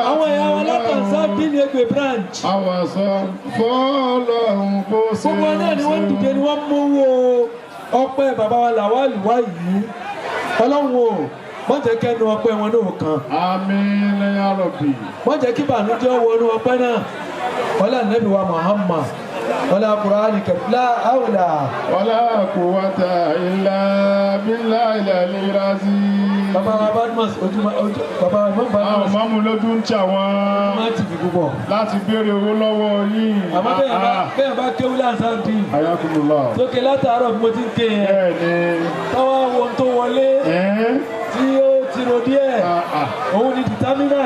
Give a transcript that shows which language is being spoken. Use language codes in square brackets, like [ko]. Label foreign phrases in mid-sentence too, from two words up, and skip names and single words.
[yo] àwọn èèyàn wa látàn sábì ní Egbe branch. àwọn sọ fọlọ́run kó ṣe. gbogbo náà ni wọ́n dìde ni wọ́n mówó ọpẹ́ bàbá wa Lawal wá yìí. ọlọ́run o wọ́n jẹ́ kẹ́nu ọpẹ́ wọn náà kan. àmín [ar] يا رب. [yo] wọ́n jẹ́ kí bànújẹ́ wọnú ọpẹ́ náà. [ar] ولا نبي و محمد ولا قرآني لا حول. ولا قوة إلا بالله العلي العظيم. [yo] bàbá wa Badmus bàbá wa Imam àwọn Badmus mọ́mú lójú ń tà wọ́n máa ti fi púpọ̀. láti béèrè owó lọ́wọ́ yín. àmọ́ bẹ́ẹ̀ bá kéwú láǹsáǹdì ayakumullah. sókè látàárọ̀ bí mo ti ń ké yẹn. bẹ́ẹ̀ ni. táwa wo tó wọlé tí ó ti ro díẹ̀ òun ni determinant.